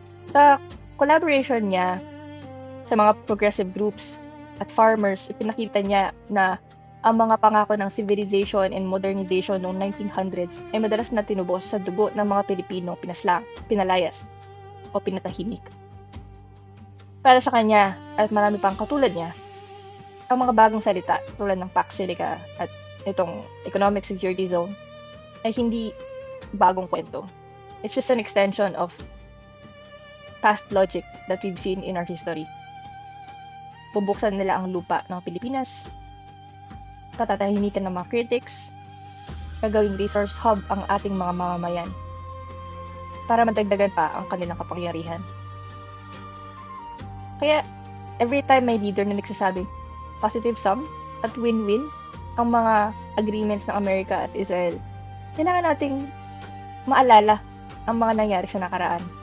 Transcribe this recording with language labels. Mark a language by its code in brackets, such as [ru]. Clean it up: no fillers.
[tl] Sa collaboration niya sa mga progressive groups at farmers, ipinakita niya na ang mga pangako ng civilization and modernization noong 1900s ay madalas na tinubos sa dugo ng mga Pilipino pinalayas o pinatahimik. Para sa kanya at marami pang katulad niya, ang mga bagong salita tulad ng Pax Silica at itong Economic Security Zone ay hindi bagong kwento. [en] It's just an extension of past logic that we've seen in our history. [tl] Bubuksan nila ang lupa ng Pilipinas, patatahimikan ng mga critics, gagawing resource hub ang ating mga mamamayan para madagdagan pa ang kanilang kapangyarihan. Kaya, every time may leader na nagsasabing positive sum at win-win ang mga agreements ng Amerika at Israel, kailangan nating maalala ang mga nangyari sa nakaraan.